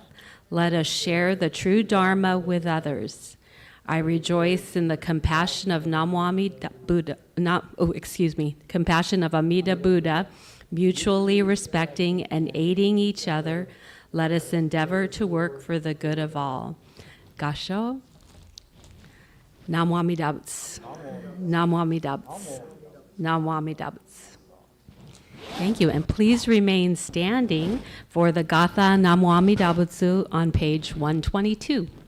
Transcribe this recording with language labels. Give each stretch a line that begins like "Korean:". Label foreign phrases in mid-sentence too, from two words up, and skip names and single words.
English: Let us share the true Dharma with others. I rejoice in the compassion of compassion of Amida Buddha, mutually respecting and aiding each other. Let us endeavor to work for the good of all.
Japanese: Kansho. Namo Amida Butsu. Namo Amida Butsu. Namo Amida Butsu.
English: Thank you, and please remain standing for the Gatha Namo Amida Butsu on page 122.